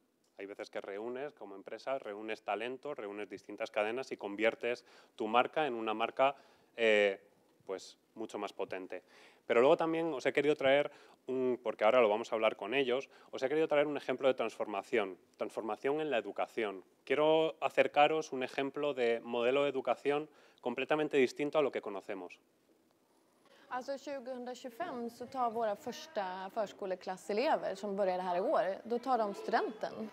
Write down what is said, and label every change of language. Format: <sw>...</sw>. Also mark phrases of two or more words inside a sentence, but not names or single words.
<es>Hay veces que reúnes, como empresa, reúnes talento, reúnes distintas cadenas y conviertes tu marca en una marca pues mucho más potente. Pero luego también os he querido traer, porque ahora lo vamos a hablar con ellos, os he querido traer un ejemplo de transformación en la educación. Quiero acercaros un ejemplo de modelo de educación completamente distinto a lo que conocemos.</es> <sv>Alltså 2025 så tar våra första förskoleklasselever som börjar det här i år, då tar de studenten.</sv>